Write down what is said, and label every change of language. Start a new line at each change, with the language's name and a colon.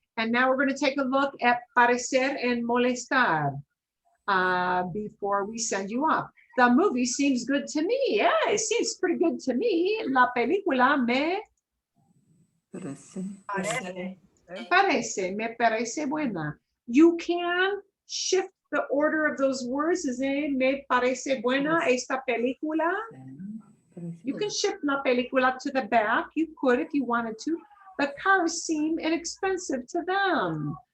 English: And now we're going to take a look at parecer and molestar before we send you off. The movie seems good to me. Yeah, it seems pretty good to me.
Spanish: La película me Parece, me parece buena.
English: You can shift the order of those words. Is
Spanish: me parece buena esta película.
English: You can shift la película to the back. You could if you wanted to. The cars seem inexpensive to them.